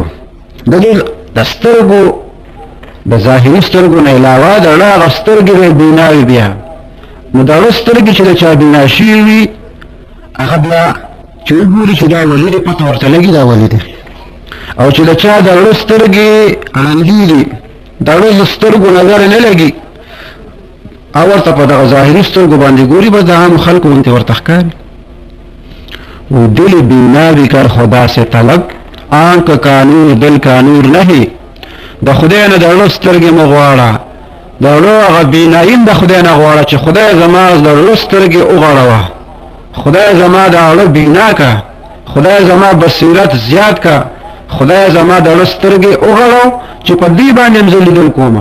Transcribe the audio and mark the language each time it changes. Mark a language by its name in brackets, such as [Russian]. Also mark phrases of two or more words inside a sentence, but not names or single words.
[Pashto] د دې د سترګو د ظاهري سترګو نه علاوه د زړه هغه سترګې به بینا وي بیا، نو د زړه سترګې چې د چا بینا شوي وي هغه بیا چې وګوري چې دا ولي دی پته ورته لګي دا ولي دی. او چې د چا د زړه سترګې ړندې دي، د زړه سترګو نظر نه لګي، او ورته په دغه ظاهري سترګو باندې ګوري، بس د عامو خلکو غوندې ورته ښکاري. [Urdu] و دل بینا بھی کر خدا سے طلب، آنکھ کا نور دل کا نور نہیں. [Pashto] د خدای نه د زړه سترګې مه غواړه، د زړه هغه بینایي د خدای نه غواړه چې خدای زما د زړه سترګې وغړوه، خدای زما د زړه بینا کا، خدای زما بصیرت زیات کا، خدای زما د زړه سترګې وغړو چې په دې باندې هم زه لیدل کومه.